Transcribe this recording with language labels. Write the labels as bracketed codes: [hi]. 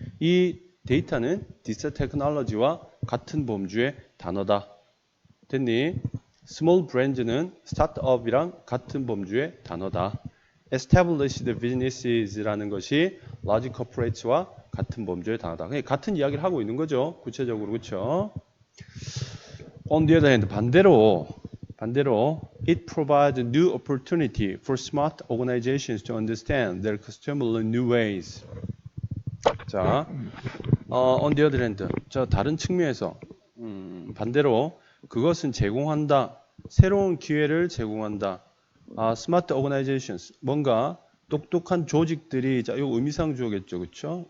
[ko] 이 데이터는 디지털 테크놀로지와 같은 범주의 단어다. 됐니? 스몰 브랜드는 스타트업이랑 같은 범주의 단어다. established businesses라는 것이 large corporates와 같은 범주의 단어다. 그냥 같은 이야기를 하고 있는 거죠. 구체적으로. 그렇죠? [en] On the other hand, [ko] 반대로 [en] it provides new opportunity for smart organizations to understand their customers in new ways. [ko] 자, [en] on the other hand, [ko] 자 다른 측면에서 반대로 그것은 제공한다. 새로운 기회를 제공한다. 스마트 오거나이제이션스 뭔가 똑똑한 조직들이 자, 요 의미상 주어겠죠. 그렇죠?